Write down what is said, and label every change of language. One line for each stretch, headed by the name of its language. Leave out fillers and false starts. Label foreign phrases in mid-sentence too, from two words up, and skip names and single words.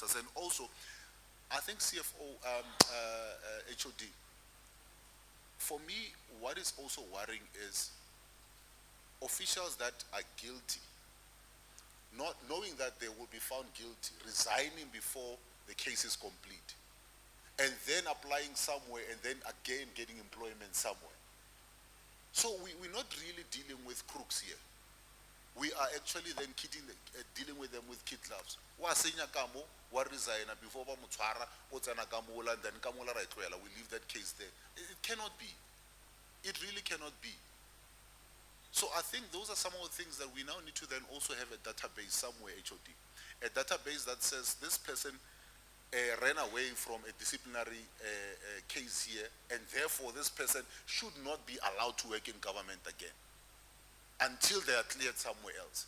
English: And also, I think CFO, HOD, for me, what is also worrying is officials that are guilty, not knowing that they will be found guilty, resigning before the case is complete, and then applying somewhere and then again getting employment somewhere. So we're not really dealing with crooks here. We are actually then dealing with them with kid gloves.
Tswana: Wa senya kamo, wa
English: resign before
Tswana: ba motshwara, o tsena ka mola,
English: and then
Tswana: ka mola ra tloela,
English: we leave that case there. It cannot be. It really cannot be. So I think those are some of the things that we now need to then also have a database somewhere, HOD. A database that says this person ran away from a disciplinary case here, and therefore this person should not be allowed to work in government again until they are cleared somewhere else.